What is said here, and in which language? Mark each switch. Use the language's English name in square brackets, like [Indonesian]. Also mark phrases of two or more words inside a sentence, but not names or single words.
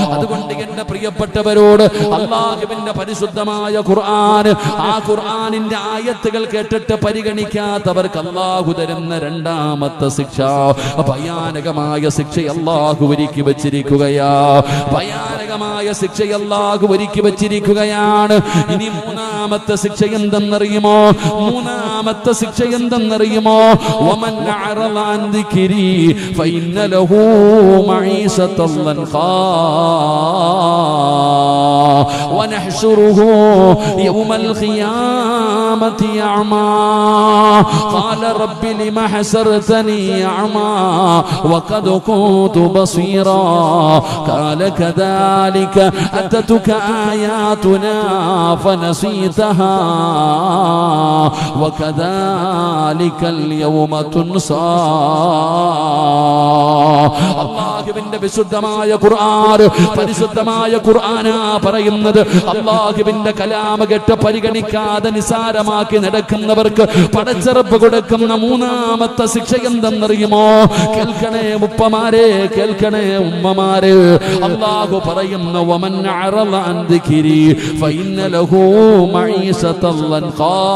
[Malayalam] അതുകൊണ്ട് എന്റെ പ്രിയപ്പെട്ടവരോട് അല്ലാഹുവിന്റെ പരിശുദ്ധമായ ഖുർആൻ, ആ ഖുർആനിന്റെ ആയത്തുകൾ കേട്ടിട്ട് പരിഗണിക്കാത്തവർക്ക് അല്ലാഹു തരുന്ന രണ്ടാമത്തെ ശിക്ഷ, ഭയാനകമായ ശിക്ഷ അല്ലാഹു ഒരുക്കി വെച്ചിരിക്കുകയാ, ഭയാനകമായ ശിക്ഷ അല്ലാഹു ഒരുക്കി വെച്ചിരിക്കുകയാണ്. ഇനി മൂന്നാമത്തെ ശിക്ഷ എന്തെന്നറിയുമോ? മൂന്നാമത്തെ ശിക്ഷ എന്തെന്നറിയുമോ? [Arabic] ومن أعرض عن ذكري فإن له معيشة ضنكا ونحشره يوم القيامة أعمى قال رب لم حشرتني أعمى وقد كنت بصيرا قال كذلك أتتك آياتنا فنسيتها وكذلك اليوم تنسى. [Malayalam] അല്ലാഹുവിന്റെ വിശുദ്ധമായ ഖുർആൻ, പരിശുദ്ധമായ ഖുർആനാ പറയുന്നത്. അല്ലാഹുവിന്റെ കലാം കേട്ട് പരിഗണിക്കാതെ നിസാരമാക്കി നടക്കുന്നവർക്ക് പടച്ചറപ്പ് കൊടുക്കുന്ന മൂന്നാമത്തെ ശിക്ഷ എന്തെന്നറിയുമോ? കേൾക്കണേ ഉപ്പമാരെ, കേൾക്കണേ ഉമ്മമാരെ, അല്ലാഹു പറയുന്നു [Arabic] ومن أعرض عن ذكري فإن له معيشة ضنكا.